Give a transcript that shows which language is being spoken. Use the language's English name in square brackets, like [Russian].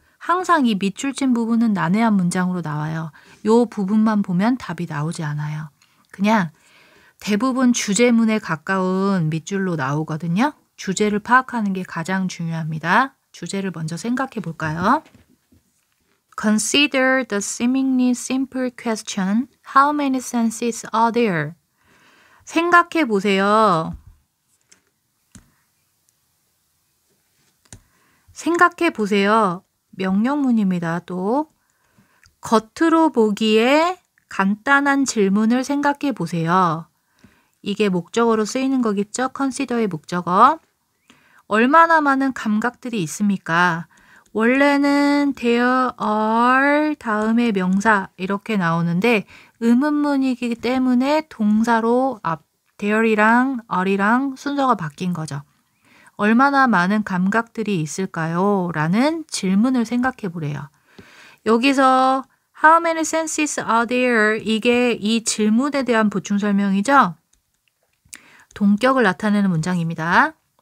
[Korean] 항상 이 밑줄 친 부분은 난해한 문장으로 나와요. 이 부분만 보면 답이 나오지 않아요. 그냥 대부분 주제문에 가까운 밑줄로 나오거든요. 주제를 파악하는 게 가장 중요합니다. 주제를 먼저 생각해 볼까요? [English] Consider the seemingly simple question, how many senses are there? [Korean] 생각해 보세요. 생각해 보세요. 명령문입니다. 또 겉으로 보기에 간단한 질문을 생각해 보세요. 이게 목적어로 쓰이는 거겠죠? consider의 목적어. 얼마나 많은 감각들이 있습니까? 원래는 there are 다음에 명사 이렇게 나오는데 의문문이기 때문에 동사로 there이랑 are이랑 순서가 바뀐 거죠. 얼마나 많은 감각들이 있을까요? 라는 질문을 생각해 보래요. 여기서 [English] how many senses are there? [Korean] 이게 이 질문에 대한 보충 설명이죠? 동격을 나타내는 문장입니다.